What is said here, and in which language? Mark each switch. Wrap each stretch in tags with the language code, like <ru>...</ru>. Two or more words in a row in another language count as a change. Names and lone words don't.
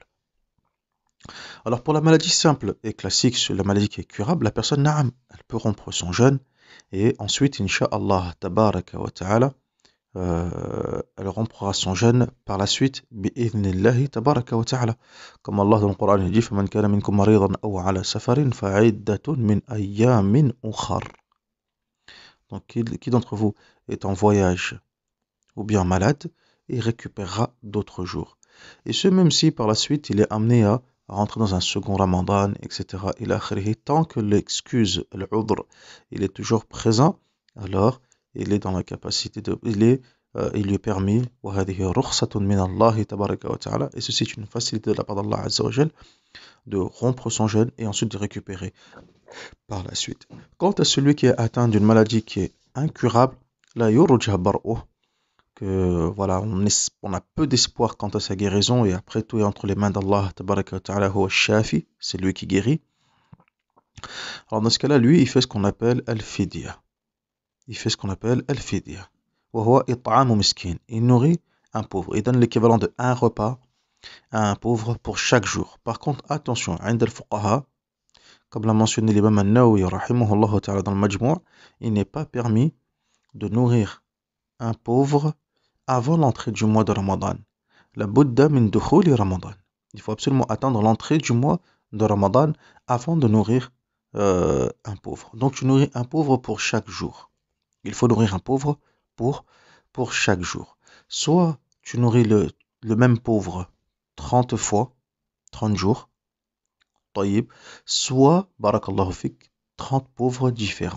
<fr>Alors pour la maladie simple et classique, la maladie qui est curable, la personne na'am, elle peut rompre son jeûne et ensuite</fr> <ar>إن شاء الله تبارك وتعالى</ar> <fr>elle rompra son jeûne par la suite</fr> <ar>بإذن الله تبارك وتعالى,</ar> <fr>comme Allah dans le Coran dit</fr> <ar>فَمَنْ كَانَ مِنْكُمْ مَرِيضًا أَوْ عَلَى سَفَرٍ فَعِدَّةٌ مِنْ أَيَّامٍ أُخَرٍ.</ar> <fr>Donc qui d'entre vous est en voyage ou bien malade et récupérera d'autres jours, et ce même si par la suite il est amené à rentrer dans un second ramadan, etc. Tant que l'excuse, l'udhr, il est toujours présent, alors il est dans la capacité de, il lui est permis, et ceci est une facilité de la part d'Allah</fr> <ar>عز وجل,</ar> <fr>de rompre son jeûne et ensuite de récupérer par la suite. Quant à celui qui est atteint d'une maladie qui est incurable,</fr> <ar>لا يرجى برؤه,</ar> <fr>que voilà, on a peu d'espoir quant à sa guérison, et après tout est entre les mains d'Allah</fr> <ar>تبارك وتعالى هو شافي,</ar> <fr>c'est lui qui guérit. Alors dans ce cas-là, lui, il fait ce qu'on appelle al-fidya.</fr> <ar>وهو إطعام مسكين.</ar> <fr>Il nourrit un pauvre. Il donne l'équivalent de un repas à un pauvre pour chaque jour. Par contre, attention,</fr> <ar>عند الفقهاء,</ar> <fr>comme l'a mentionné l'imam an-Nawawi</fr> <ar>رحمه الله تعالى</ar> <fr>dans le Majmou', il n'est pas permis de nourrir un pauvre avant l'entrée du mois de Ramadan.</fr> <ar>لا بد من دخول رمضان.</ar> <fr>Il faut absolument attendre l'entrée du mois de Ramadan avant de nourrir un pauvre. Donc tu nourris un pauvre pour chaque jour. Il faut nourrir un pauvre pour chaque jour. Soit tu nourris le même pauvre 30 fois, 30 jours, taïb, soit,</fr> <ar>بارك الله فيك,</ar> <fr>30 pauvres différents.</fr>